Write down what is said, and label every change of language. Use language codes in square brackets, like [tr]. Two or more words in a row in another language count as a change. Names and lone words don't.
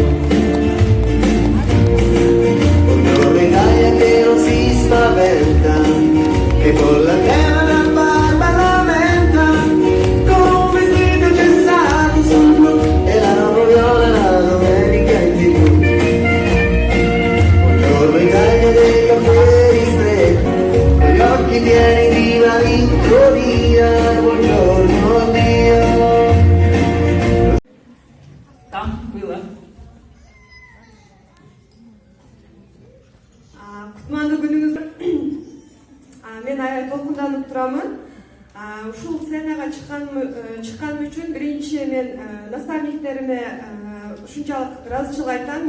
[it] Buongiorno Italia che non si spaventa, che con la crema da barba lamenta, con un vestito gessato sul blu e la roba viola la domenica in tv. Buongiorno Italia dei caffè ristretti, con gli occhi pieni di una vittoria, buongiorno Dio. [ru] Там было. [ky] Кутмандуу күнүңүз. Мен аябай толкунданып турамын. Ушул сценага чыкканым үчүн биринчи мен наставниктериме ушунчалык ыраазычылык айтам.